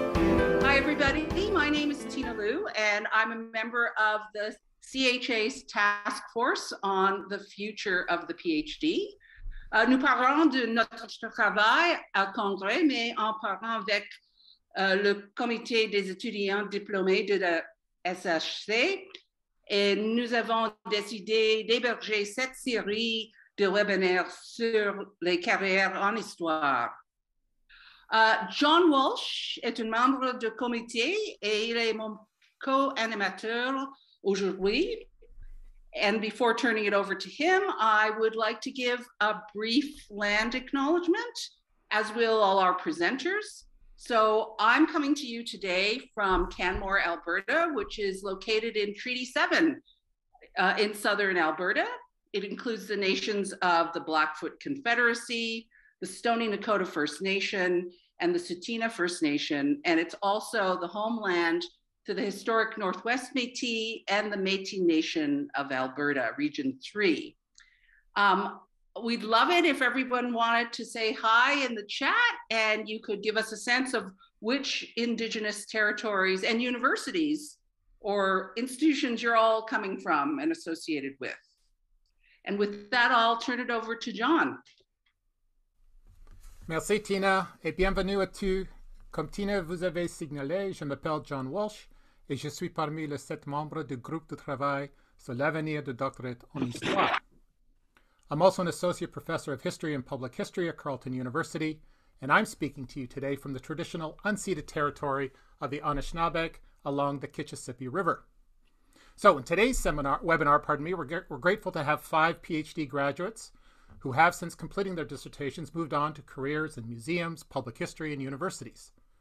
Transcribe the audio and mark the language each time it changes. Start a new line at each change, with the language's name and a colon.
English: Cassandra Lu, and I'm a member of the CHA's task force on the future of the PhD.
French: Nous parlons de notre travail à Congrès, mais en parlant avec le comité des étudiants diplômés de la SHC. Et nous avons décidé d'héberger cette série de webinaires sur les carrières en histoire. John Walsh est un membre du comité et il est mon co-animateur aujourd'hui.
English: And before turning it over to him, I would like to give a brief land acknowledgement, as will all our presenters. So I'm coming to you today from Canmore, Alberta, which is located in Treaty 7 in southern Alberta. It includes the nations of the Blackfoot Confederacy, the Stoney Nakoda First Nation, and the Tsuut'ina First Nation. And it's also the homeland to the historic Northwest Métis and the Métis Nation of Alberta, Region 3. We'd love it if everyone wanted to say hi in the chat, and you could give us a sense of which Indigenous territories and universities or institutions you're all coming from and associated with. And with that, I'll turn it over to John.
French: Merci Tina et bienvenue à tous. Comme Tina vous avez signalé, je m'appelle John Walsh et je suis parmi les 7 membres du groupe de travail sur l'avenir du doctorate en histoire.
English: I'm also an associate professor of history and public history at Carleton University, and I'm speaking to you today from the traditional unceded territory of the Anishinaabe along the Kitchissippi River. So in today's webinar, we're grateful to have 5 PhD graduates who have, since completing their dissertations, moved on to careers in museums, public history, and universities.